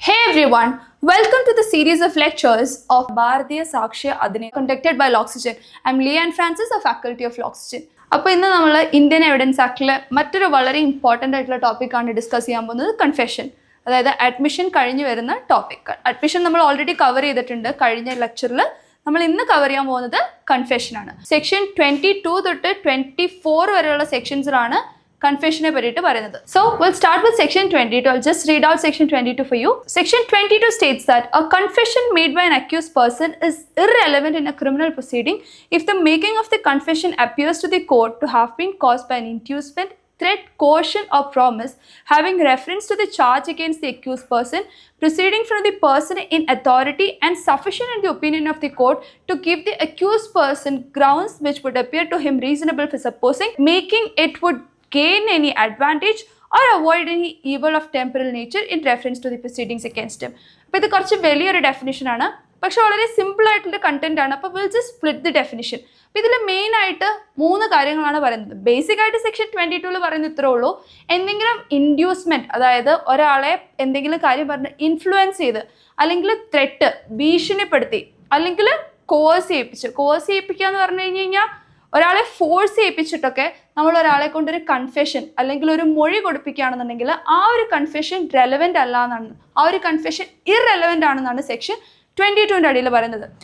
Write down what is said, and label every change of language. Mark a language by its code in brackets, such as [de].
[en] everyone, welcome to the series of lectures of Bharatiya Sakshya Adhinayam conducted by L'Oxygen. I am Leanne Francis, a faculty of L'Oxygen. [ml] അപ്പോൾ ഇന്ന് നമ്മൾ Indian evidence ആക്ടിലെ മറ്റൊരു വളരെ important ആയിട്ടുള്ള ടോപ്പിക്കാണ് discuss ചെയ്യാൻ പോകുന്നത്, കൺഫെഷൻ. അതായത് അഡ്മിഷൻ കഴിഞ്ഞ് വരുന്ന ടോപ്പിക്. അഡ്മിഷൻ നമ്മൾ ഓൾറെഡി കവർ ചെയ്തിട്ടുണ്ട് കഴിഞ്ഞ ലെക്ചറിൽ. നമ്മൾ ഇന്ന് കവർ ചെയ്യാൻ പോകുന്നത് കൺഫെഷനാണ്. സെക്ഷൻ 22 തൊട്ട് 24 വരെയുള്ള സെക്ഷൻസിലാണ് കൺഫെഷനെ പറ്റിയിട്ട് പറയുന്നത്. [en] So we'll start with section 22. I'll just read out section 22 for you. Section 22 states that a confession made by an accused person is irrelevant in a criminal proceeding if the making of the confession appears to the court to have been caused by an inducement, threat, coercion or promise having reference to the charge against the accused person, proceeding from the person in authority and sufficient in the opinion of the court to give the accused person grounds which would appear to him reasonable for supposing making it would gain any advantage or avoid any evil of temporal nature in reference to the proceedings against him. [ml] അപ്പോൾ ഇത് കുറച്ച് വലിയൊരു ഡെഫിനിഷനാണ്, പക്ഷെ വളരെ simple ആയിട്ടുള്ള content ആണ്. അപ്പോൾ [en] We'll just split the definition. [ml] അപ്പോൾ ഇതിൽ മെയിൻ ആയിട്ട് 3 കാര്യങ്ങളാണ് പറയുന്നത്. ബേസിക് ആയിട്ട് സെക്ഷൻ 22 പറയുന്നത് ഇത്രേ ഉള്ളൂ. എന്തെങ്കിലും ഇൻഡ്യൂസ്മെന്റ്, അതായത് ഒരാളെ എന്തെങ്കിലും കാര്യം പറഞ്ഞ് ഇൻഫ്ലുവൻസ് ചെയ്ത്, അല്ലെങ്കിൽ ത്രെട്ട്, ഭീഷണിപ്പെടുത്തി, അല്ലെങ്കിൽ കോഴ്സ് ചെയ്യിപ്പിക്കുക എന്ന് പറഞ്ഞു കഴിഞ്ഞാൽ ഒരാളെ ഫോഴ്സ് ചെയ്യിപ്പിച്ചിട്ടൊക്കെ നമ്മൾ ഒരാളെ കൊണ്ടൊരു കൺഫെഷൻ അല്ലെങ്കിൽ ഒരു മൊഴി കൊടുപ്പിക്കുകയാണെന്നുണ്ടെങ്കിൽ ആ ഒരു കൺഫെഷൻ റെലവെൻ്റ് അല്ല എന്നാണ്, ആ ഒരു കൺഫെഷൻ ഇറെലവെൻ്റ് ആണെന്നാണ് സെക്ഷൻ 22ൻ്റെ അടിയിൽ പറയുന്നത്.